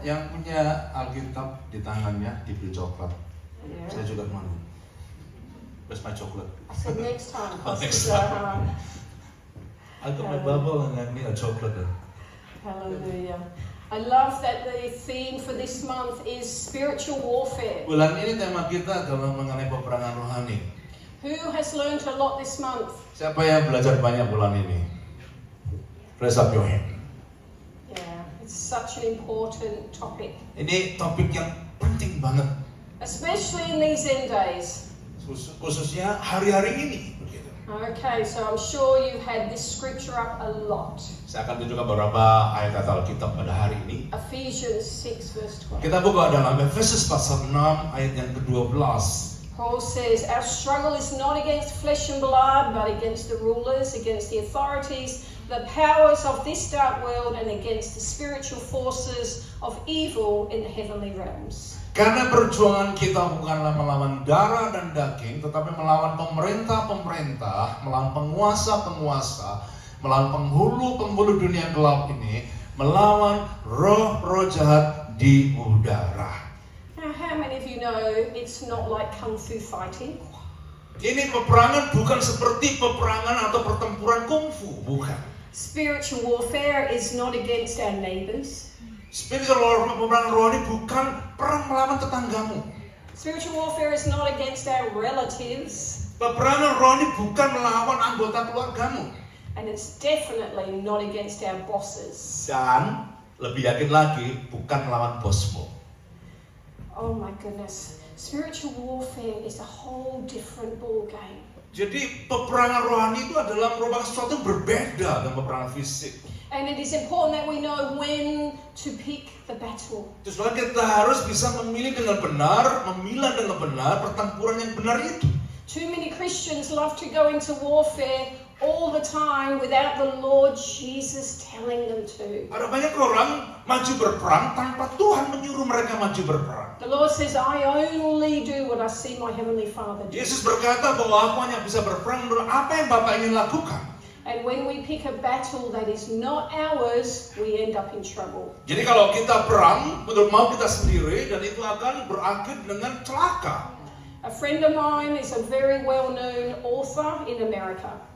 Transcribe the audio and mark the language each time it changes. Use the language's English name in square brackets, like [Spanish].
[Indonesian] Yang punya Alkitab di tangannya diberi coklat. [English] Yeah. [Indonesian] Saya juga mau. [English] Where's my chocolate? I said next time. Next Pastor, time. I got my Bible and I need a chocolate. Hallelujah. I love that the theme for this month is spiritual warfare. [Indonesian] Bulan ini tema kita adalah mengenai peperangan rohani. [English] Who has learned a lot this month? [Indonesian] Siapa yang belajar banyak bulan ini? [English] Raise up your hand. Yeah, it's such an important topic, [Indonesian] Ini topik yang penting banget, [English] especially in these end days. [Indonesian] khususnya hari-hari ini. Begitu. [English] Okay, so I'm sure you've had this scripture up a lot. [Indonesian] Saya akan tunjukkan beberapa ayat Alkitab pada hari ini. [English] Ephesians 6 verse 12. [Indonesian] Kita buka dalam Efesus pasal 6 ayat yang ke-12. [English] Paul says, our struggle is not against flesh and blood, but against the rulers, against the authorities, the powers of this dark world, and against the spiritual forces of evil in the heavenly realms. [Indonesian] Karena perjuangan kita bukanlah melawan darah dan daging, tetapi melawan pemerintah-pemerintah, melawan penguasa-penguasa, melawan penghulu-penghulu dunia gelap ini, melawan roh-roh jahat di udara. [English] Now, how many of you know it's not like kung fu fighting? [Indonesian] Ini peperangan bukan seperti peperangan atau pertempuran kungfu, bukan. [English] Spiritual warfare is not against our neighbors. [Indonesian] Spiritual warfare, peperangan rohani bukan perang melawan tetanggamu. [English] Spiritual warfare is not against our relatives. [Indonesian] Peperangan rohani bukan melawan anggota keluargamu. [English] And it's definitely not against our bosses. [Indonesian] Dan lebih yakin lagi, bukan melawan bosmu. [English] Oh my goodness. Spiritual warfare is a whole different ball game. [Indonesian] Jadi peperangan rohani itu adalah merupakan sesuatu yang berbeda dengan peperangan fisik. [English] And it is important that we know when to pick the battle. [Indonesian] Terus kita harus bisa memilih dengan benar, memilah dengan benar pertempuran yang benar itu. [English] Too many Christians love to go into warfare all the time without the Lord Jesus telling them to. [Indonesian] Ada banyak orang maju berperang tanpa Tuhan menyuruh mereka maju berperang. [English] The Lord says, I only do what I see my Heavenly Father do. [Indonesian] Yesus berkata bahwa aku hanya bisa berperang menurut apa yang Bapa ingin lakukan. [English] And when we pick a battle that is not ours, we end up in trouble. [Indonesian] Jadi kalau kita perang menurut mau kita sendiri, dan itu akan berakhir dengan celaka. [English] A friend of mine is a very well-known author in America.